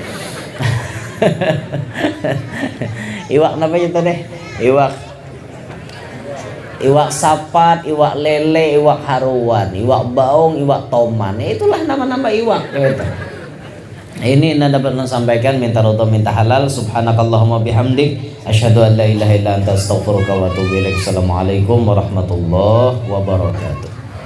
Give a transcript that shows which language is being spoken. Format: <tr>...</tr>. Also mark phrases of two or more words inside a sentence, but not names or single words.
<bjn>Iwak apa itu deh? Iwak iwak sapat, iwak lele, iwak haruan, iwak baung, iwak toman. Itulah nama-nama iwak gitu. Ini yang dapat sampaikan, minta ridho minta halal.</bjn> <ar>سبحانك اللهم وبحمدك أشهد أن لا إله إلا أنت أستغفرك وأتوب إليك. السلام عليكم ورحمة الله وبركاته.</ar>